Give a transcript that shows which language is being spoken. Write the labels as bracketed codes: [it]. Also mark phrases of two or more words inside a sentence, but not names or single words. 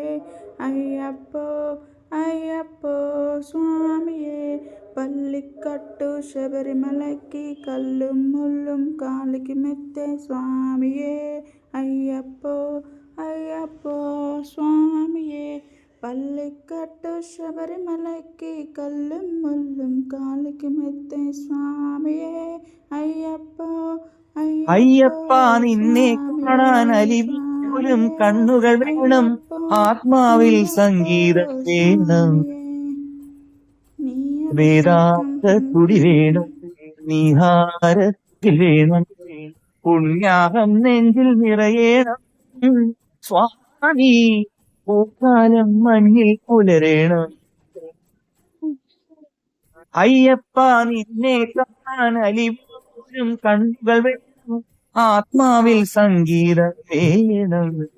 [ta] ஐயப்போ ஐயப்போ சுவாமியே பள்ளிக்கட்டு சபரிமலைக்கு கல்லும் முள்ளும் காலுக்கு மெத்தை சுவாமியே ஐயப்போ ஐயப்போ சுவாமியே பள்ளிக்கட்டு சபரிமலைக்கு கல்லும் முள்ளும் காலுக்கு மெத்தை சுவாமியே അയ്യപ്പോ [ml] അയ്യപ്പ നിന്നെ കാണാൻ അലിവിലും കണ്ണുകൾ വേണം ആത്മാവിൽ സംഗീതം വേണം വേദാന്ത തുടി വേണം നിഹാരത്തിൽ വേണം പുണ്യാഹം നെഞ്ചിൽ നിറയണം സ്വാമി പൂക്കാലം മഞ്ഞിൽ പുലരേണം അയ്യപ്പ നിന്നെ കാണാൻ അലിവിലും കണ്ണുകൾ വേണം ആത്മാവിൽ സംഗീതം വേണം